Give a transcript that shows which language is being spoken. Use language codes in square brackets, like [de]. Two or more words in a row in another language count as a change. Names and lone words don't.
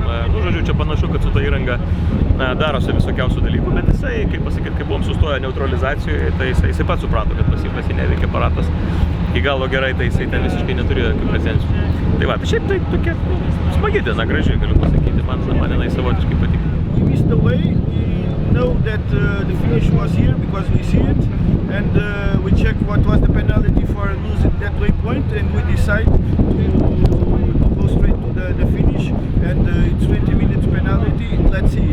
[lt] Nu, žodžiu, čia panašu, kad su ta įranga darosi visokiausių dalykų, bet jisai, kaip pasakyti, kai buvom sustoję neutralizacijoje, tai jisai pats suprato, kad pas jį neveikia aparatas. Iki galo gerai, tai jisai ten visiškai neturėjo jokių pretenzijų. Tai va, tai šiaip tai tokia smagi diena, gražiai galiu pasakyti, man jinai savotiškai patiko. [en] We missed the way. We know that the finish was here because we see it, and we checked what was the penalty for losing that waypoint, and we decide to go straight to the finish, and it's 20 minutes penalty. Let's see.